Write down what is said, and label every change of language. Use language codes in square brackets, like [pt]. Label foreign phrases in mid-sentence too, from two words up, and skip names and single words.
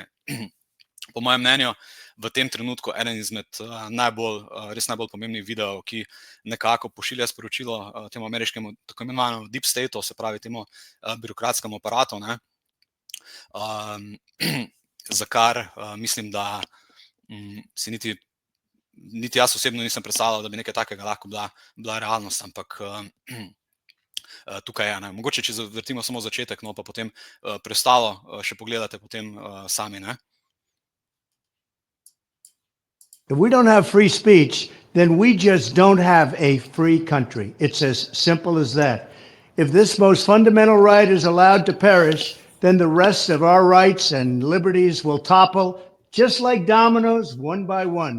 [sl] Po mojem mnenju, v tem trenutku eden izmed res najbolj pomembnih videov, ki nekako pošilja sporočilo temu ameriškemu tako imenovanemu [en] deep stateu, [sl] se pravi temu birokratskemu aparatu, ne, za kar mislim, da si niti jaz osebno nisem predstavljal, da bi nekaj takega lahko bila realnost, ampak tukaj je. Ne. Mogoče, če zavrtimo samo začetek, no, pa potem preostalo še pogledate potem sami. Ne. [en] If we don't have free speech, then we just don't have a free country. It's as simple as that. If this most fundamental right is allowed to perish, then the rest of our rights and liberties will topple, just like dominoes, one by one.